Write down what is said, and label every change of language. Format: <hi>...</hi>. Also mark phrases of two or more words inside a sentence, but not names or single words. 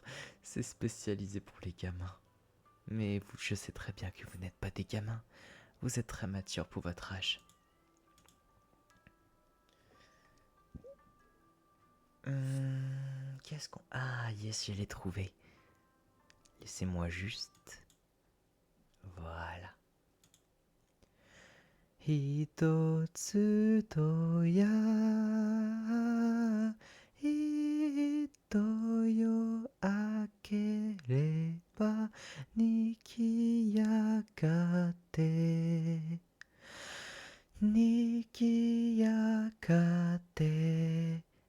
<fr>C'est spécialisé pour les gamins. Mais vous, je sais très bien que vous n'êtes pas des gamins. Vous êtes très mature pour votre âge. Qu'est-ce qu'on... Ah, yes, je l'ai trouvé. Laissez-moi juste... Voilà.</fr> <ja>一つとや一夜明ければにきやがてにきやがて</ja>